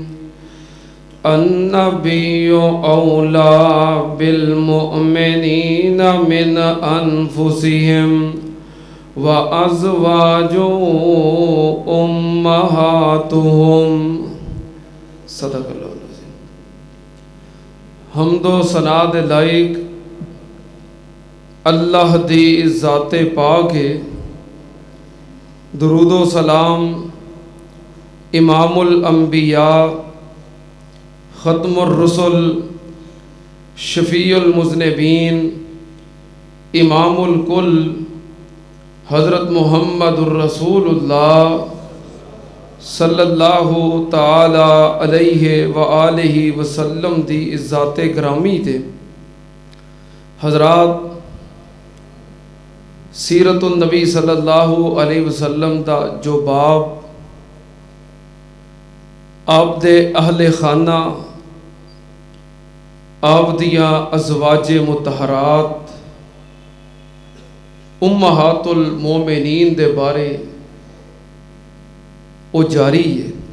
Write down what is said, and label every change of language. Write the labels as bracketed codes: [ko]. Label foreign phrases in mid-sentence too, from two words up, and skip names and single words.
[ar] النبي أولى بالمؤمنين من أنفسهم وأزواجه أمهاتهم. صدق الله العظيم. [pa] حمد و ثنا دے لائق اللہ دی ذاتِ پاک ہے. درود و سلام [ar] إمام الأنبياء خاتم الرسل شفيع المذنبين إمام الكل حضرت محمد رسول الله صلى الله تعالى عليه وآله وسلم [pa] دی عزتِ گرامی تے. حضرات سیرت النبی [ar] صلى الله عليه وسلم [pa] دا جو باب آپ دے اہلِ خانہ آپ دیاں ازواجِ مطہرات [ar] أمهات المؤمنين [pa] دے بارے او جاری ہے.